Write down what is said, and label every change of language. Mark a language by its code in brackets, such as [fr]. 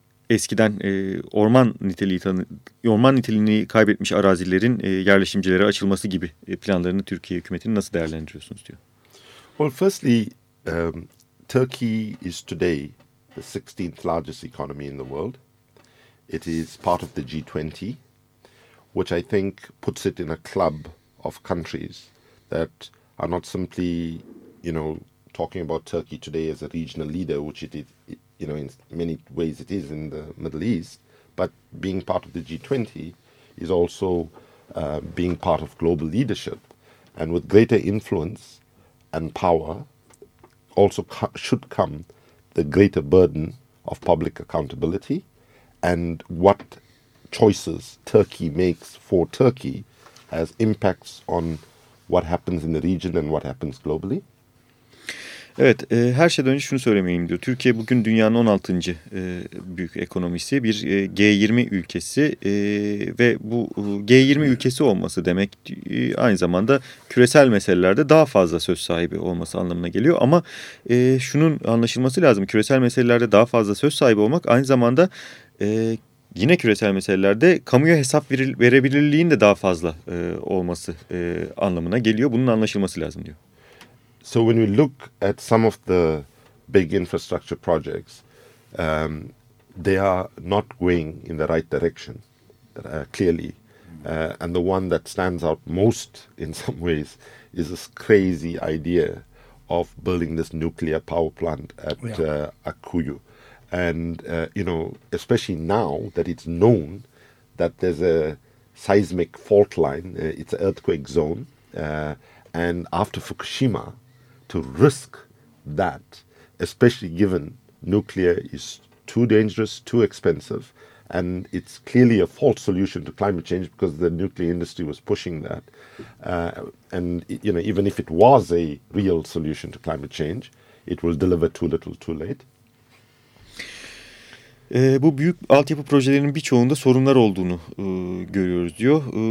[tr] eskiden orman niteliğini kaybetmiş arazilerin yerleşimcilere açılması gibi planlarını Türkiye hükümetini nasıl değerlendiriyorsunuz diyor. [en] Well, firstly, Turkey is today the 16th largest economy in the world. It is part of the G20, which I think puts it in a club of countries that are not simply, you know, talking about Turkey today as a regional leader, which it is, you know, in many ways it is in the Middle East, but being part of the G20 is also being part of global leadership, and with greater influence and power also should come the greater burden of public accountability, and what choices Turkey makes for Turkey has impacts on what happens in the region and what happens globally. [tr] Evet, her şeyden önce şunu söylemeyeyim diyor. Türkiye bugün dünyanın 16. büyük ekonomisi, bir G20 ülkesi ve bu G20 ülkesi olması demek aynı zamanda küresel meselelerde daha fazla söz sahibi olması anlamına geliyor. Ama şunun anlaşılması lazım, küresel meselelerde daha fazla söz sahibi olmak aynı zamanda yine küresel meselelerde kamuya hesap verebilirliğin de daha fazla olması anlamına geliyor. Bunun anlaşılması lazım diyor. [en] So when we look at some of the big infrastructure projects, they are not going in the right direction, clearly. And the one that stands out most in some ways is this crazy idea of building this nuclear power plant at Akuyu. And, you know, especially now that it's known that there's a seismic fault line. It's an earthquake zone. And after Fukushima, to risk that, especially given nuclear is too dangerous, too expensive, and it's clearly a false solution to climate change because the nuclear industry was pushing that. And you know, even if it was a real solution to climate change, it will deliver too little, too late. [tr] Bu büyük altyapı projelerinin birçoğunda sorunlar olduğunu görüyoruz diyor.